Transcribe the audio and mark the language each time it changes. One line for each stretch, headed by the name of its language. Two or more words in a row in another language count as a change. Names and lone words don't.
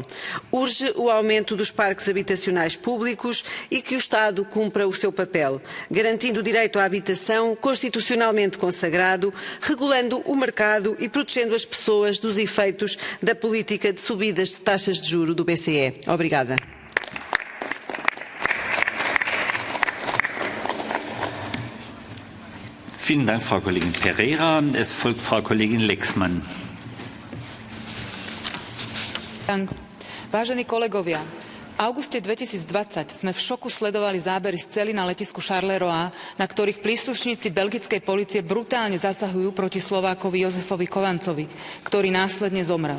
Portuguese: Urge o aumento dos parques habitacionais públicos e que o Estado cumpra o seu papel, garantindo o direito à habitação constitucionalmente consagrado, regulando o mercado e protegendo as pessoas dos efeitos da política de subidas de taxas de juros do BCE. Obrigada.
German: Vielen Dank, Frau Kollegin Pereira. Es folgt Frau Kollegin Lexmann.
Slovak: Vážení kolegovia, v auguste 2020 sme v šoku sledovali zábery z celí na letisku Charleroi, na ktorých príslušníci belgickej polície brutálne zasahujú proti Slovákovi Jozefovi Kovancovi, ktorý následne zomrel.